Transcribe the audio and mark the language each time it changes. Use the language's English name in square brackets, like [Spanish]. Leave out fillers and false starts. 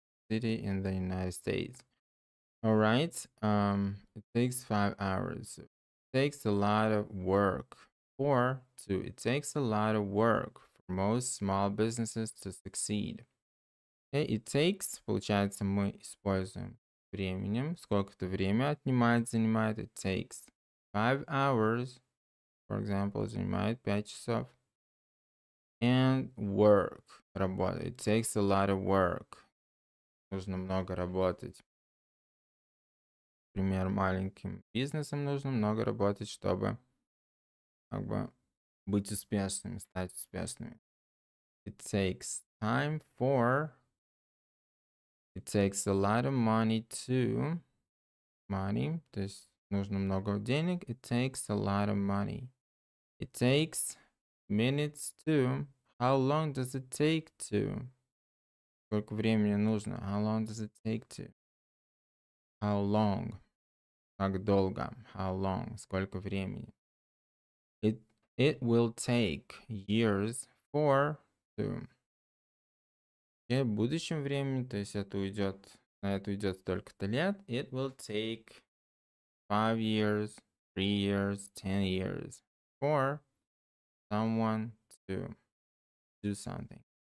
[English] City in the United States. All right. It takes 5 hours. It takes a lot of work. 4, 2. It takes a lot of work for most small businesses to succeed. Okay. It takes, [Russian] получается, мы используем временем. Сколько-то время отнимает, занимает. [English] It takes 5 hours. For example, [Russian] занимает 5 часов. [English] And work. [Russian] Работа. [English] It takes a lot of work. [Russian] Нужно много работать. Например, маленьким бизнесом нужно много работать, чтобы как бы быть успешными, стать успешными. [English] It takes time for. It takes a lot of money to. Money. [Russian] То есть нужно много денег. [English] It takes a lot of money. It takes minutes to. How long does it take to? [Russian] Сколько времени нужно? [English] How long does it take to? How long? [Russian] Как долго? [English] How long? [Russian] Сколько времени? [English] It will take years for to. [Russian] И в будущем времени, то есть это уйдет, на это уйдет столько-то лет. [English] It will take 5 years, 3 years, 10 years for someone to do something.